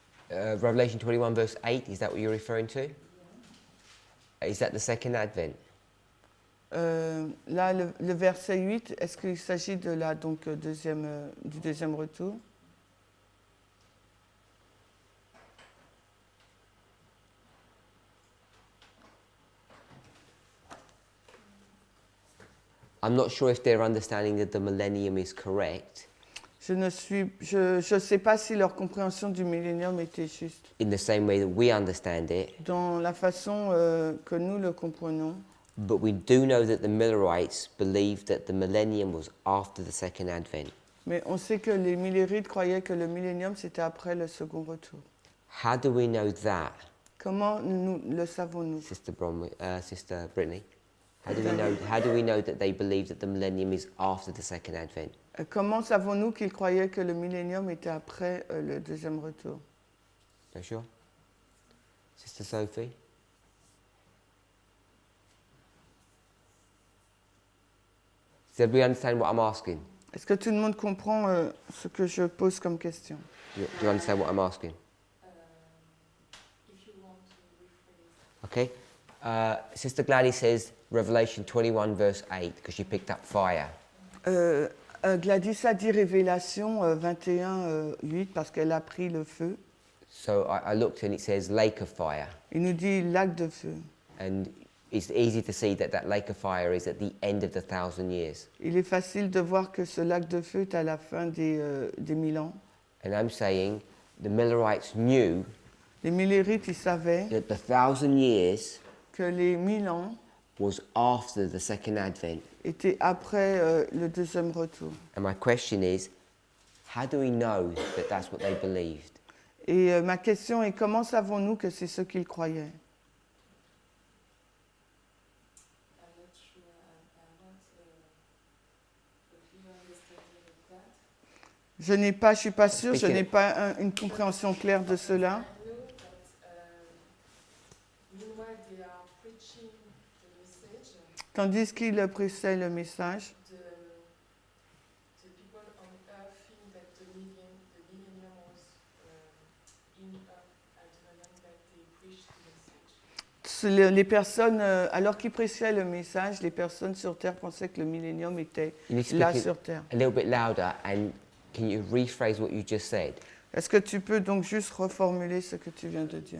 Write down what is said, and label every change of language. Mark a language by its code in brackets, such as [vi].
[en] Revelation 21 verse 8, is that what you're referring to? Is that the second advent? [fr] Là, le verset 8, est-ce qu'il s'agit de la, donc, du deuxième retour? [en] I'm not sure if their understanding that the millennium is correct [fr] Je ne sais pas si leur compréhension du millénium était juste. [en] in the same way that we understand it, [fr] Dans la façon que nous le comprenons, [en] but we do know that the Millerites believed that the millennium was after the second advent. [fr] mais on sait que les millérites croyaient que le millénium c'était après le second retour. [en] How do we know that, [fr] Comment nous le savons-nous? [en] Sister Brittany? How do we know that they believe that the millennium is after the second advent? [fr] Comment savons-nous qu'ils croyaient que le millénium était après le deuxième retour? [en] No sure? Sister Sophie? Does everybody understand what I'm asking? [fr] Est-ce que tout le monde comprend ce que je pose comme question? [en] Do you understand what I'm asking? If you want to rephrase. Okay. Sister Gladys says Revelation 21 verse 8 because she picked up fire. [fr] Gladys a dit Révélation 21, 8 parce qu'elle a pris le feu. [en] So I looked and it says lake of fire. [fr] Il nous dit lac de feu. [en] And it's easy to see that that lake of fire is at the end of the 1,000 years. [fr] Il est facile de voir que ce lac de feu est à la fin des 1000 ans. [en] And I'm saying the Millerites knew [fr] Les millérites, ils savaient [en] that the 1,000 years [fr] que les 1000 ans [en] was after the second advent. [fr] étaient après le deuxième retour. [en] And my question is, how do we know that that's what they believed? [fr] Et ma question est, comment savons-nous que c'est ce qu'ils croyaient? [en] I'm not sure. I want a clear understanding of that. [fr] Je suis pas sûre, je n'ai pas une compréhension claire de cela. [en] I know that meanwhile they are preaching the message. [fr] Tandis qu'ils prêchaient le message, [en] The people on earth think that the millennium was in earth at the moment that they preached the message. [fr] les personnes, alors qu'ils prêchaient le message, les personnes sur Terre pensaient que le millénium était [en] You need to [fr] là [en] speak [fr] sur Terre. [en] a little bit louder, and can you rephrase what you just said? [fr] Est-ce que tu peux donc juste reformuler ce que tu viens de dire?